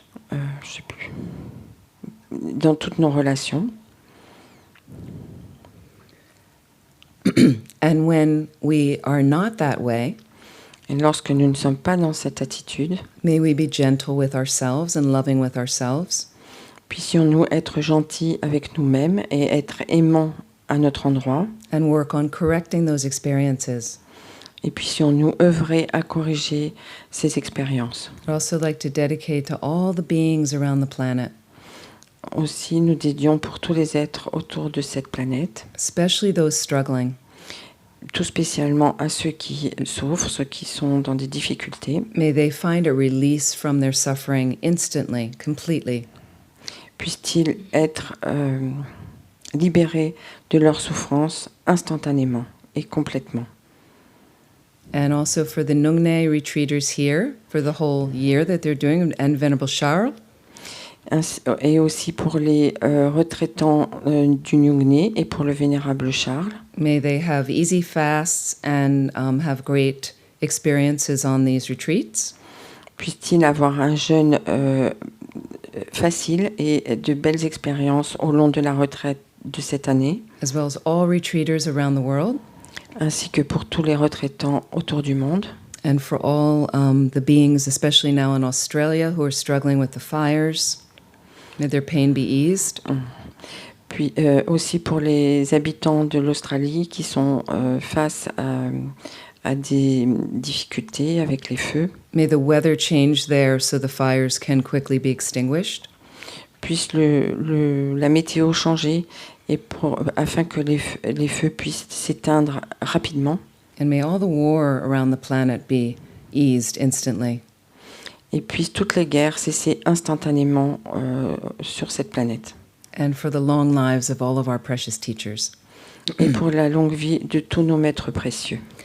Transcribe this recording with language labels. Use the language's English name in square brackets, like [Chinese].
[French] je sais plus, dans toutes nos relations. [English] And when we are not that way, [French] Et lorsque nous ne sommes pas dans cette attitude, [English] may we be gentle with ourselves and loving with ourselves. [French] puissions-nous être gentils avec nous-mêmes et être aimants à notre endroit, [English] And work on correcting those experiences. [French] et puissions-nous œuvrer à corriger ces expériences. [English] I'd also like to dedicate to all the beings around the planet, [French] Aussi, nous dédions pour tous les êtres autour de cette planète, [English] especially those struggling. [French] tout spécialement à ceux qui souffrent, ceux qui sont dans des difficultés. [English] May they find a release from their suffering instantly, completely. [French] Puissent-ils être libérés de leur souffrance instantanément et complètement. [English] And also for the Nungne retreaters here, for the whole year that they're doing, and Venerable Charles. [French] Et aussi pour les retraitants du Nyungne et pour le Vénérable Charles. [English] May they have easy fasts and have great experiences on these retreats. [French] Puissent-ils avoir un jeûne facile et de belles expériences au long de la retraite de cette année, [English] As well as all retreaters around the world, [French] ainsi que pour tous les retraitants autour du monde, [English] and for all the beings, especially now in Australia, who are struggling with the fires. May their pain be eased. [French] puis aussi pour les habitants de l'Australie qui sont face à des difficultés avec les feux. [English] May the weather change there so the fires can quickly be extinguished. [French] Puisse la météo changer et afin que les feux puissent s'éteindre rapidement. [English] And may all the war around the planet be eased instantly. [French] Et puissent toutes les guerres cesser instantanément sur cette planète. [English] And for the long lives of all of our precious teachers. [French] Et pour la longue vie de tous nos maîtres précieux.